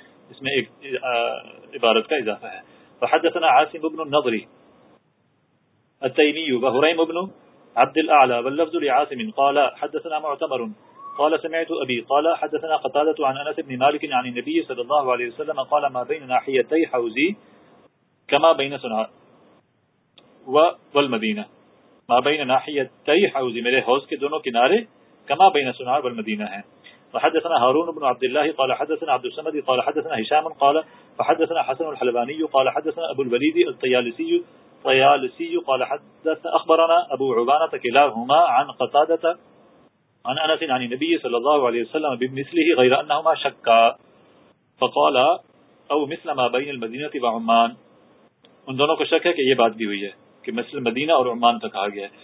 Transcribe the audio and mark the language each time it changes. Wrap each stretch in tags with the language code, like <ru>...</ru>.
<ur>اس میں ایک عبارت کا اضافہ ہے.</ur> <ar>وحدثنا عاصم بن النضر التيمي وهريم بن عبد الاعلى واللفظ لعاصم قال حدثنا معتمر قال سمعت ابي قال حدثنا قتادة عن انس بن مالك عن النبي صلى الله عليه وسلم قال ما بين ناحيتي حوزي كما بين صنعاء والمدينه. ما بين ناحيتي حوزي</ar> <ur>میرے حوض کے دونوں کنارے,</ur> <ar>كما بين صنعاء والمدينه</ar> <ur>ہیں.</ur> <ar>وحدثنا هارون بن عبد الله قال حدثنا عبد الصمد قال حدثنا هشام قال فحدثنا حسن الحلباني قال حدثنا ابو الوليد الطيالسي قال حدث اخبرنا ابو عبانه كلاهما عن قتادة عن انس عن النبي صلى الله عليه وسلم بمثله غير انهما شكا فقال او مثل ما بين المدينه وعمان.</ar> <ur>ان دونوں کو شک ہے کہ یہ بات بھی ہوئی ہے کہ مثل مدینہ اور عمان کا کہا گیا ہے.</ur>